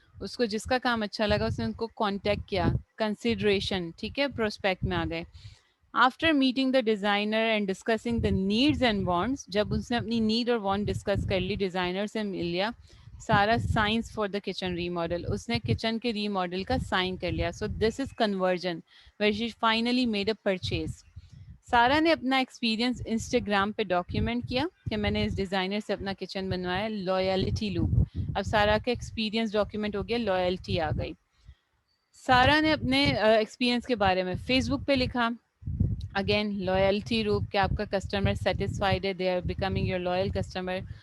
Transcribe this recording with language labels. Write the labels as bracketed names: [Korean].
[Urdu] اس کو جس کا کام اچھا لگا اس نے ان کو کانٹیکٹ کیا. کنسیڈریشن، ٹھیک ہے، پروسپیکٹ میں آ گئے. [English] after meeting the designer and discussing the needs and wants, [Urdu] جب اس نے اپنی نیڈ اور وانٹ ڈسکس کر لی، ڈیزائنر سے مل لیا. سارا [English] signs for the kitchen remodel, [Urdu] اس نے کچن کے ری ماڈل کا سائن کر لیا. [English] So this is conversion where she finally made a purchase. [Urdu] سارا نے اپنا ایکسپیرینس انسٹاگرام پہ ڈاکیومنٹ کیا کہ میں نے اس ڈیزائنر سے اپنا کچن بنوایا. لویلٹی لوپ، اب سارا کا ایکسپیرینس ڈاکیومنٹ ہو گیا، لویلٹی آ گئی. سارا نے اپنے ایکسپیرینس کے بارے میں فیس بک پہ لکھا. اگین لویلٹی لوپ کہ آپ کا کسٹمر سیٹسفائیڈ ہے، [English] They are becoming your loyal customer.